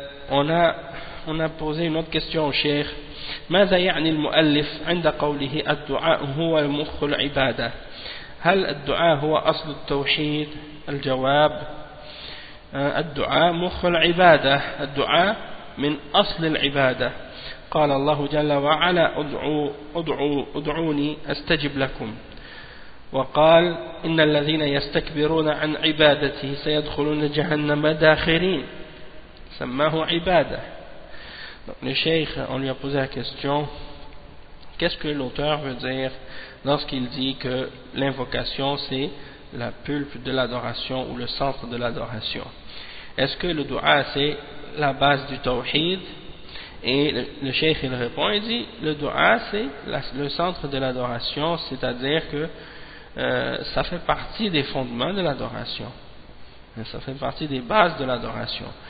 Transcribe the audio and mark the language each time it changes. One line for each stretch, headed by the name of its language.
French: On a posé une autre question au cheikh.
Arabic: ماذا يعني المؤلف عند قوله الدعاء هو مخ العبادة؟ هل الدعاء هو أصل التوحيد؟ الجواب الدعاء مخ العبادة. الدعاء من أصل العبادة. قال الله جل وعلا ادعوني أستجب لكم. وقال إن الذين يستكبرون عن عبادته سيدخلون جهنم داخرين. سماه عبادة.
French: Donc, le cheikh, on lui a posé la question, qu'est-ce que l'auteur veut dire lorsqu'il dit que l'invocation c'est la pulpe de l'adoration ou le centre de l'adoration? Est-ce que le dua c'est la base du tawhid? Et le cheikh il répond, il dit le dua c'est le centre de l'adoration, c'est-à-dire que ça fait partie des fondements de l'adoration, ça fait partie des bases de l'adoration.